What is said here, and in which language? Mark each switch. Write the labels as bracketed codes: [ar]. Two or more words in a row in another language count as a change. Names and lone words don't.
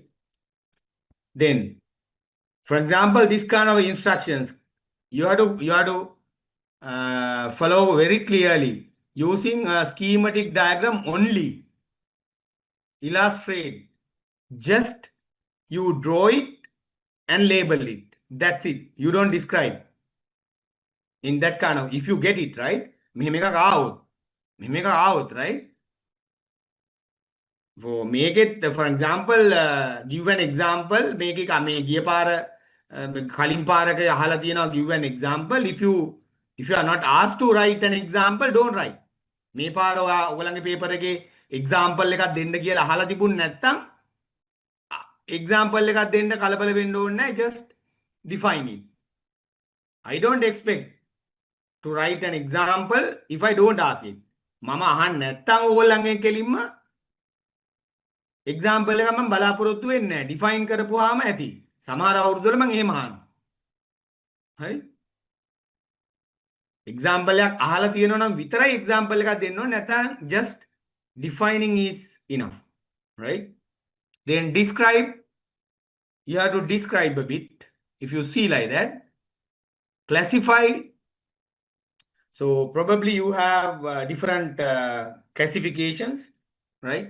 [en] Then, for example, this kind of instructions, you have to follow very clearly using a schematic diagram only. Illustrate. Just you draw it and label it. That's it. You don't describe. In that kind of, if you get it, right? [si] මෙහෙම එකක් ආවොත්, [en] right? Make it, for example, give an example. [si] මේක මේ ගිය පාර කලින් පාරක අහලා තියෙනවා, [en] give an example. If you are not asked to write an example, don't write. [si] මේ පාර ඔයගලගේ paper එකේ example එකක් දෙන්න කියලා අහලා තිබුණ නැත්නම් example එකක් දෙන්න කලබල වෙන්න ඕනේ නැහැ. [en] Just define it. I don't expect to write an example if I don't ask it. [si] මම අහන්න නැත්නම් ඕගොල්ලන්ගෙන් කෙලින්ම example එක මම බලාපොරොත්තු වෙන්නේ නැහැ. define කරපුවාම ඇති. සමහර අවුරුද්දවල මම එහෙම අහනවා. හරි? example එකක් අහලා තියෙනවා නම් විතරයි example එකක් දෙන්න ඕනේ. [en] නැත්නම් just defining is enough. Right? Then describe. You have to describe a bit. If you see like that. Classify. So probably you have different classifications, right?